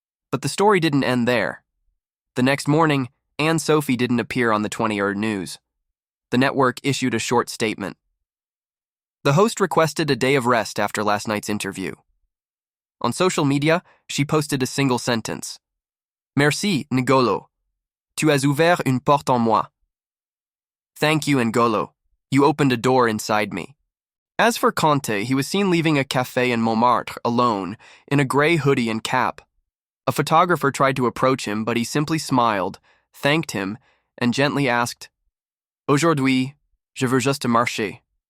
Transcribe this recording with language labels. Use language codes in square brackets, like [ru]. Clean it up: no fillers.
[en] But the story didn't end there. The next morning, Anne-Sophie didn't appear on the 20-hour news. The network issued a short statement. The host requested a day of rest after last night's interview. On social media, she posted a single sentence. [fr] Merci, N'Golo. Tu as ouvert une porte en moi. [en] Thank you, N'Golo. You opened a door inside me. As for Kanté, he was seen leaving a café in Montmartre alone, in a gray hoodie and cap. A photographer tried to approach him, but he simply smiled, thanked him, and gently asked, [fr] Aujourd'hui, je veux juste marcher.